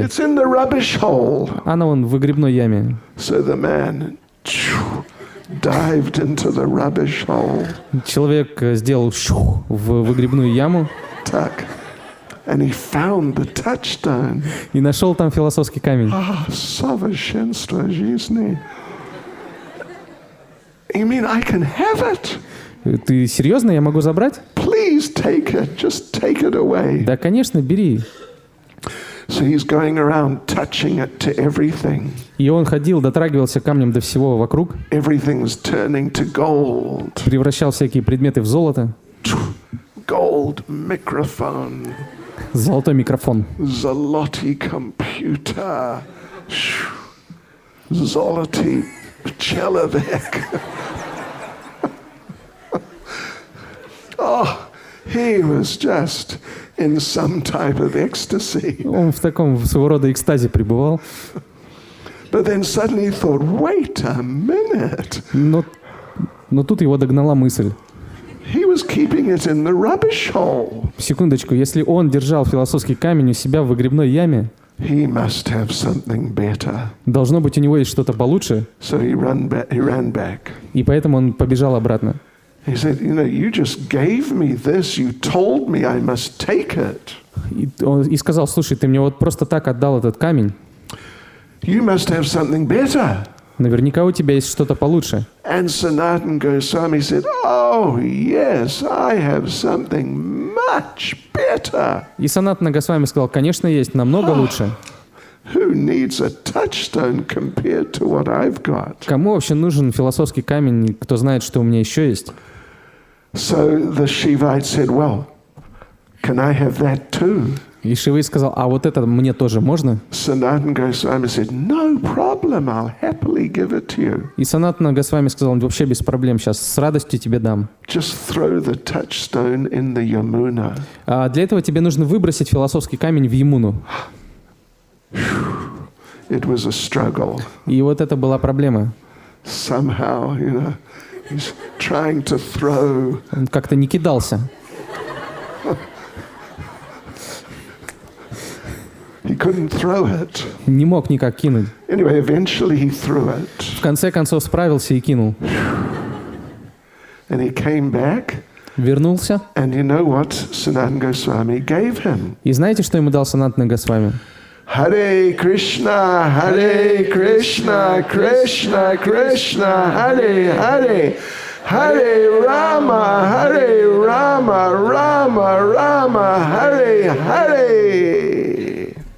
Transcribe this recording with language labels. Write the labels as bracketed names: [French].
[English] It's in the rubbish hole. [Russian] Она вон в выгребной яме. [English] So the man dived into the rubbish hole. [Russian] Человек сделал в выгребную яму. Так. [English] And he found the touchstone. [Russian] И нашел там философский камень. Совершенство жизни. [English] You mean I can have it? [Russian] Ты серьезно? Я могу забрать? [English] Please take it. Just take it away. [Russian] Да, конечно, бери. [English] So he's going around touching it to everything. [Russian] И он ходил, дотрагивался камнем до всего вокруг. [English] Everything's turning to gold. [Russian] Превращал всякие предметы в золото. [English] Gold microphone. [Russian] Золотой микрофон. Zoloty computer. Zoloty человек. [English] Oh, he was just in some type of ecstasy. [Russian] Он в таком своего рода экстазе пребывал. [English] But then suddenly he thought, wait a minute. [Russian] Но тут его догнала мысль. [English] He was keeping it in the rubbish hole. [Russian] Секундочку, если он держал философский камень у себя в выгребной яме, [English] He must have something better. [Russian] Должно быть, у него есть что-то получше. [English] So he ran back. [Russian] И поэтому он побежал обратно. [English] He said, you know, you just gave me this. You told me I must take it. [Russian] И сказал: слушай, ты мне вот просто так отдал этот камень. [English] You must have something better. [Russian] Наверняка у тебя есть что-то получше. [English] And Sanatana Goswami said, oh, yes, I have something much better. [Russian] И Санатана Госвами сказал: конечно, есть, намного лучше. [English] Who needs a touchstone compared to what I've got? [Russian] Кому вообще нужен философский камень, кто знает, что у меня еще есть? [English] So the Shivite said, well, can I have that too? [Russian] И Шиваит сказал: а вот это мне тоже можно? [English] Sanatana Goswami said, no problem, I'll happily give it to you. [Russian] И Санатана Госвами сказал: вообще без проблем, сейчас с радостью тебе дам. [English] Just throw the touchstone in the Yamuna. [Russian] А для этого тебе нужно выбросить философский камень в Ямуну. [English] It was a struggle. [Russian] И вот это была проблема. [English] Somehow, you know, he's trying to throw. [Russian] Он как-то не кидался. [English] He couldn't throw it. [Russian] Не мог никак кинуть. [English] Anyway, eventually he threw it. [Russian] В конце концов справился и кинул. [English] And he came back. [Russian] Вернулся. [English] And you know what Sanatana Goswami gave him? [Russian] И знаете, что ему дал Санатана Госвами? [Sanskrit] Hare Krishna, Krishna, Krishna, Hare Hare. Hare Rama, Rama, Rama, Hare Hare.